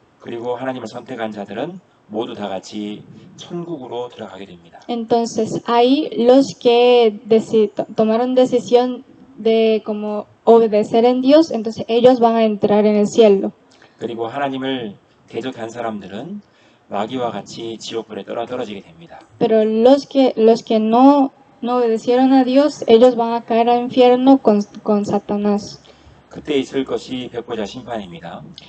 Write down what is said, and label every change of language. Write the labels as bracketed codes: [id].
[ko] 그리고 하나님을 선택한 자들은 모두 다 같이 천국으로 들어가게 됩니다. [es] Entonces, ahí los que tomaron decisión de como obedecer en Dios, entonces ellos van a entrar en el cielo. [ko] 그리고 하나님을 대적한 사람들은 마귀와 같이 지옥불에 떨어지게 됩니다. [es] Pero los que no obedecieron a Dios, ellos van a caer al infierno con Satanás. [ko] 그때 있을 것이 백보자 심판입니다.